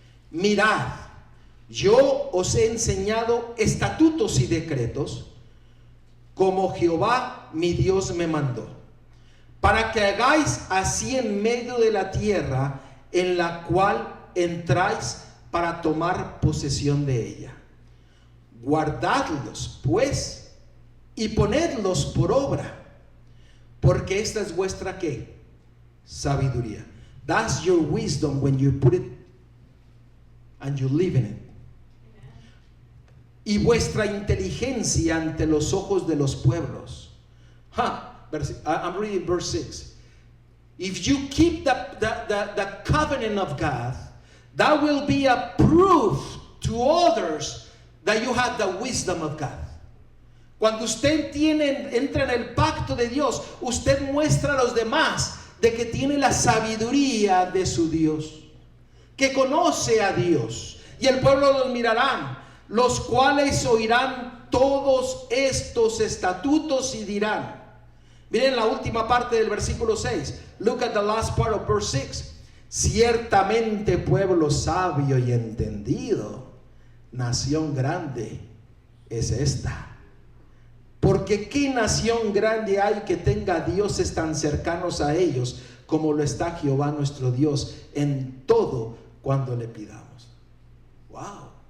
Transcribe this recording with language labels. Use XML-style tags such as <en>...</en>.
<es>Mirad, yo os he enseñado estatutos y decretos como Jehová mi Dios me mandó, para que hagáis así en medio de la tierra en la cual entráis para tomar posesión de ella. Guardadlos pues y ponedlos por obra, porque esta es vuestra ¿qué? Sabiduría.</es> <en>That's your wisdom when you put it and you live in it.</en> <es>Y vuestra inteligencia ante los ojos de los pueblos.</es> <en>I'm reading verse 6. If you keep the covenant of God, that will be a proof to others that you have the wisdom of God.</en> <es>Cuando usted entra en el pacto de Dios, usted muestra a los demás de que tiene la sabiduría de su Dios, que conoce a Dios, y el pueblo los mirarán, los cuales oirán todos estos estatutos y dirán. Miren la última parte del versículo 6.</es> <en>Look at the last part of verse 6.</en> <es>Ciertamente pueblo sabio y entendido, nación grande es esta. Porque ¿qué nación grande hay que tenga dioses tan cercanos a ellos como lo está Jehová nuestro Dios en todo cuando le pidamos? Wow.</es>